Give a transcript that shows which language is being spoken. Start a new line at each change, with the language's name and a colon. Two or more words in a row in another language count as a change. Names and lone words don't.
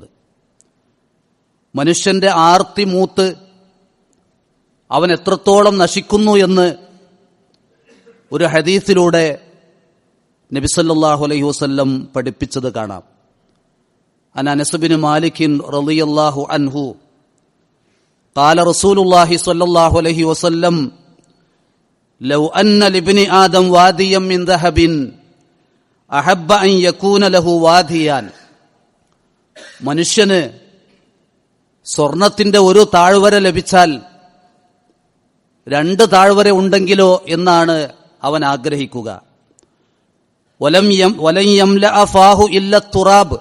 Malayalam: മനുഷ്യന്റെ ആർത്തി മൂത്ത് അവൻ എത്രത്തോളം നശിക്കുന്നു എന്ന് ഒരു ഹദീസിലൂടെ നബി
Arabic: صلى الله عليه وسلم
Malayalam: പഠിപ്പിച്ചത് കാണാം.
Arabic: عن أنس بن مالك رضي الله عنه قال رسول الله صلى الله عليه وسلم لو أن لابن آدم واديا من ذهب أحب أن يكون له واديان.
Malayalam: മനുഷ്യന് സ്വർണത്തിന്റെ ഒരു താഴ്വര ലഭിച്ചാൽ രണ്ട് താഴ്വര ഉണ്ടെങ്കിലോ എന്നാണ് അവൻ ആഗ്രഹിക്കുക.
Arabic: ولن يملأ فاه إلا التراب.